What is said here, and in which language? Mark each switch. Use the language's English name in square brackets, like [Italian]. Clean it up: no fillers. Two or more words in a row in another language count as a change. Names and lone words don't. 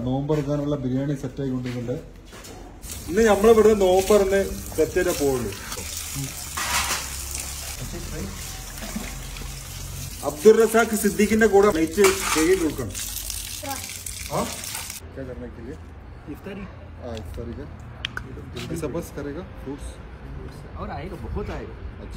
[Malayalam] നോമ്പറക്കാനുള്ള ബിരിയാണി സെറ്റ് ആയിക്കൊണ്ടിരിക്കുന്നുണ്ട്. ഇന്ന് നമ്മളിവിടെ നോമ്പറന്ന് സെറ്റ് ചെയ്തേ പോവുള്ളൂ. അബ്ദുൾ റസാഖ് സിദ്ദീഖിന്റെ കൂടെ നയിച്ച് ചെയ്ത് കൊടുക്കണം. [Hindi] बस करेगा फ्रूट्स और आएगा, बहुत आएगा. अच्छा,